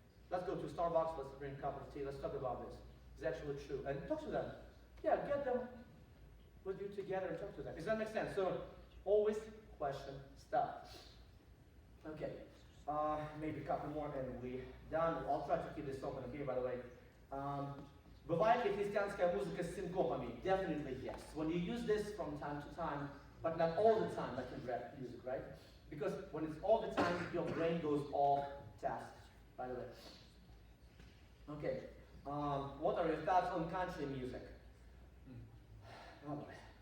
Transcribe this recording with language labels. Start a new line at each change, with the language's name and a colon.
English: Let's go to Starbucks, let's drink a cup of tea, let's talk about this. Is that actually true? And talk to them. Yeah, get them with you together and talk to them. Does that make sense? So, always question stuff. Okay, maybe a couple more and we're done. I'll try to keep this open here, by the way.
Russian: Бывает ли христианская музыка с синкопами?
English: Definitely yes. When you use this from time to time, but not all the time like in rap music, right? Because when it's all the time, your brain goes off task, by the way. Okay, what are your thoughts on country music? Oh boy.